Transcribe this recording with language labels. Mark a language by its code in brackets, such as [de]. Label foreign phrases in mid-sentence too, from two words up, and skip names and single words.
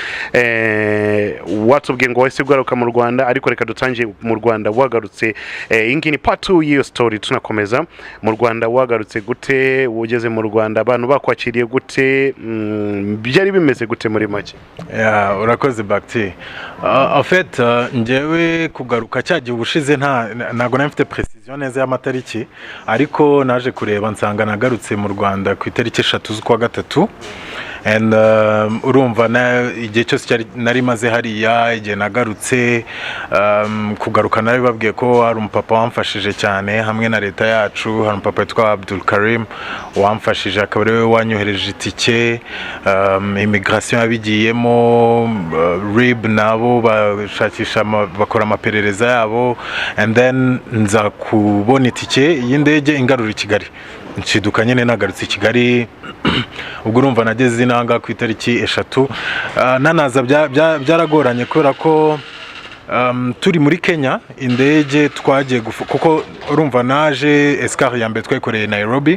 [rw] Watubwiye ngo wese ugaruka mu Rwanda ariko reka dutangiye mu Rwanda wagarutse. Ingini part 2 y'iyo story tunakomeza. Mu Rwanda wagarutse gute, ugeze mu Rwanda abantu bakwakiriye gute, byari bimeze gute muri make? Yeah, urakoze Bakti. [fr] En fait [rw] njyewe kugaruka cyagiye ubushize ntago nafite precision neza y'amatariki ariko naje kureba nsanga nagarutse mu Rwanda ku itariki 3 z'ukwa gatatu. And urumva igihe cyose nari maze hariya igihe nagarutse kugaruka nari babwiye ko hari umupapa wamfashije cyane hamwe na leta yacu. Hari umupapa witwa Abdul Karim wamfashije akaba ariwe wanyohereje itike. Immigration yabigiyemo, RIB nabo bashakisha bakora amaperereza yabo, [en] and then [rw] nza kubona itike y'indege ingarura i Kigali. Nshiduka nyine nagarutse i Kigali ubwo urumva nageze inanga ku itariki 3. Nanaza byaragoranye kubera ko turi muri Kenya indege twagiye kuko urumva naje escale ya mbere twayikoreye Nairobi.